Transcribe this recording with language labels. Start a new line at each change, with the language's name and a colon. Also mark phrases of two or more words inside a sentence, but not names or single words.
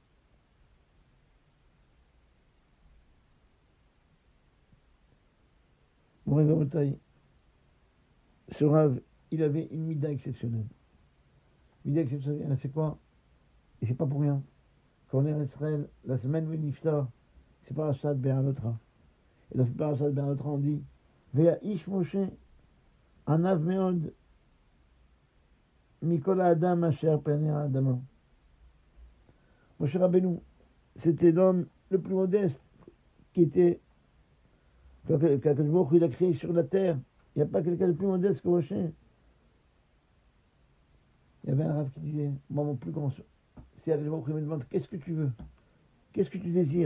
French: Ce Rav, il avait une mida exceptionnelle. Mida exceptionnelle, c'est quoi? Et c'est pas pour rien. Quand on est en Israël, la semaine où il niftar, c'est parashat Be'alotra. Et dans cette parashat Be'alotra, on dit
Hebrew: והאיש משה, ענו מאד, מכל האדם אשר פני האדמה.
French: Moshe Rabbeinu, c'était l'homme le plus modeste qui était qu'Akadosh il a créé sur la terre. Il n'y a pas quelqu'un de plus modeste que Moshe. Il y avait un Rav qui disait, moi mon plus grand, si Akadosh me demande, qu'est-ce que tu veux? Qu'est-ce que tu désires?